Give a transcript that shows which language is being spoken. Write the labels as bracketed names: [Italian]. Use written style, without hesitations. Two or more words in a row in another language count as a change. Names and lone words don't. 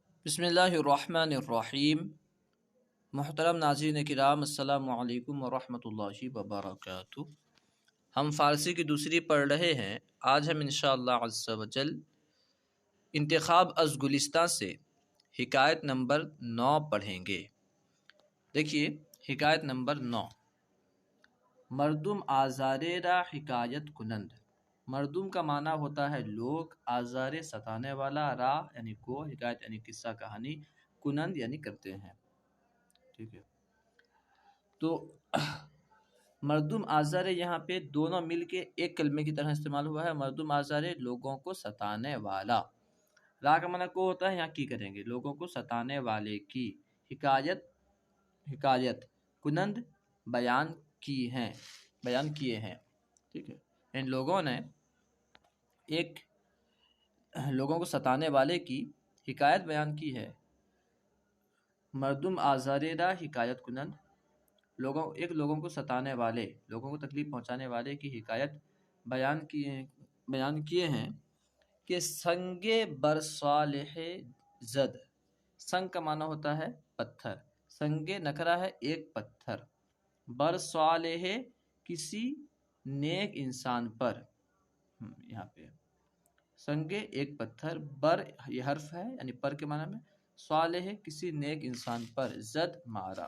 [Urdu] بسم اللہ الرحمن الرحیم۔ محترم ناظرین کرام، السلام علیکم ورحمۃ اللہ وبرکاتہ۔ ہم فارسی کی دوسری پڑھ رہے ہیں۔ آج ہم [Arabic] انشاءاللہ عز و جل [Persian] انتخاب از گلستہ [Urdu] سے حکایت نمبر 9 پڑھیں گے۔ دیکھیے حکایت نمبر 9۔ [Persian] مردم آزارے را حکایت کنند۔ [Urdu] مردم کا معنی ہوتا ہے لوگ، آزارے ستانے والا، را یعنی کو، حکایت یعنی قصہ کہانی، کنند یعنی کرتے ہیں۔ ٹھیک ہے، تو [Persian] مردم آزارے [Urdu] یہاں پہ دونوں مل کے ایک کلمے کی طرح استعمال ہوا ہے۔ [Persian] مردم آزارے [Urdu] لوگوں کو ستانے والا، را کا معنی کو ہوتا ہے، یہاں کی کریں گے لوگوں کو ستانے والے کی، [Persian] حکایت کنند [Urdu] بیان کیے ہیں۔ ٹھیک ہے، ان لوگوں نے لوگوں کو ستانے والے کی حکایت بیان کی ہے۔ [Persian] مردم آزارے را حکایت کنند، [Urdu] لوگوں کو ستانے والے، لوگوں کو تکلیف پہنچانے والے کی حکایت بیان کیے ہیں کہ [Persian] سنگ بر صالح زد۔ [Urdu] سنگ کا معنی ہوتا ہے پتھر، سنگ نکرہ ہے ایک پتھر، [Persian] بر صالح [Urdu] کسی نیک انسان پر، یہاں پہ سنگ ایک پتھر، بر یہ حرف ہے یعنی پر کے معنی میں، صالح کسی نیک انسان پر، زد مارا۔